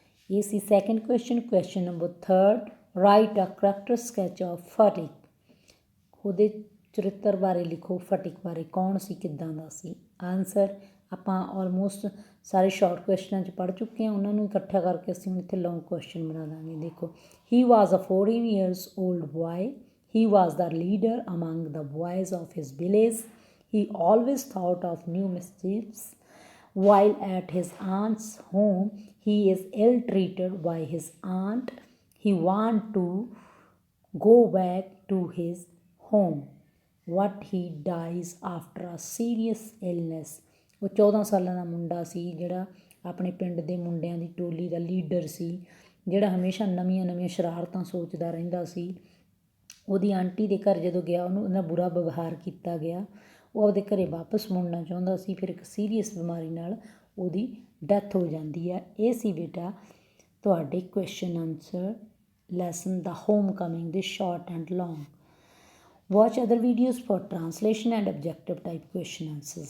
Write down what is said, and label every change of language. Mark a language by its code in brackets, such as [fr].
[pa] ਇਹ ਸੀ second question. Question number 3. [en] write a character sketch of Phatik, [pa] ਉਹਦੇ ਚਰਿੱਤਰ ਬਾਰੇ ਲਿਖੋ, ਫਟਿਕ ਬਾਰੇ ਕੌਣ ਸੀ, ਕਿੱਦਾਂ ਦਾ ਸੀ। ਆਨਸਰ, ਆਪਾਂ ਆਲਮੋਸਟ ਸਾਰੇ ਸ਼ਾਰਟ ਕੁਐਸਚਨਾਂ 'ਚ ਪੜ੍ਹ ਚੁੱਕੇ ਹਾਂ, ਉਹਨਾਂ ਨੂੰ ਇਕੱਠਾ ਕਰਕੇ ਅਸੀਂ ਹੁਣ ਇੱਥੇ ਲੌਂਗ ਕੁਐਸਚਨ ਬਣਾ ਦਾਂਗੇ। [en] ਦੇਖੋ, he was a 14 years old boy. He was the leader among the boys of his village. He always thought of new mischiefs. While at his aunt's home, he is ill-treated by his aunt. He wants to go back to his home, but he dies after a serious illness. [pa] ਉਹ 14 ਸਾਲਾਂ ਦਾ ਮੁੰਡਾ ਸੀ ਜਿਹੜਾ ਆਪਣੇ ਪਿੰਡ ਦੇ ਮੁੰਡਿਆਂ ਦੀ ਟੋਲੀ ਦਾ leader ਸੀ, ਜਿਹੜਾ ਹਮੇਸ਼ਾ ਨਵੀਆਂ ਸ਼ਰਾਰਤਾਂ ਸੋਚਦਾ ਰਹਿੰਦਾ ਸੀ। ਉਹਦੀ ਆਂਟੀ ਦੇ ਘਰ ਜਦੋਂ ਗਿਆ ਉਹਨੂੰ ਉਹਦਾ ਬੁਰਾ ਵਿਵਹਾਰ ਕੀਤਾ ਗਿਆ, ਉਹ ਆਪਦੇ ਘਰ ਵਾਪਸ ਮੁੜਨਾ ਚਾਹੁੰਦਾ ਸੀ। ਫਿਰ ਇੱਕ ਸੀਰੀਅਸ ਬਿਮਾਰੀ ਨਾਲ ਉਹਦੀ ਡੈਥ ਹੋ ਜਾਂਦੀ ਹੈ। ਇਹ ਸੀ ਬੇਟਾ ਤੁਹਾਡੇ ਕੁਐਸਚਨ ਆਨਸਰ ਲੈਸਨ ਦਾ ਹੋਮ ਕਮਿੰਗ ਦੇ short and long. [en] Watch other videos for translation and objective type question answers.